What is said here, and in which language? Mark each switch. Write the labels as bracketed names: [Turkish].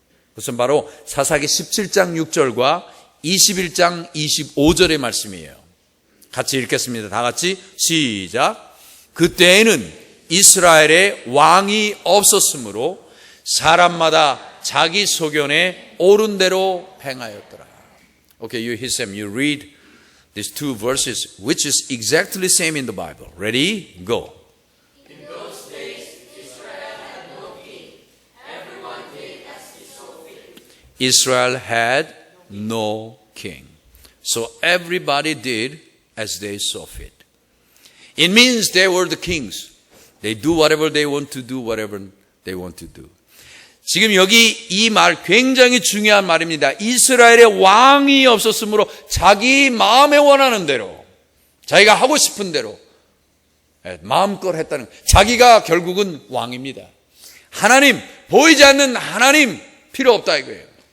[Korean] 그것은 바로 사사기 17장 6절과 21장 25절의 말씀이에요. 같이 읽겠습니다. 다 같이 시작. 그때에는 이스라엘에 왕이 없었으므로 사람마다 자기 소견에 옳은 대로 행하였더라. [English] Okay, you Hisam, you read these two verses, which is exactly same in the Bible. Ready? Go. In those days, Israel had no king. Everyone did as he saw fit. Israel had no king. So everybody did as they saw fit. It means they were the kings. They do whatever they want to do, whatever they want to do. [Korean] 지금 여기 이 말 굉장히 중요한 말입니다. 이스라엘의 왕이 없었으므로 자기 마음에 원하는 대로 자기가 하고 싶은 대로 마음껏 했다는, 자기가 결국은 왕입니다. 하나님, 보이지 않는 하나님 필요 없다 이거예요.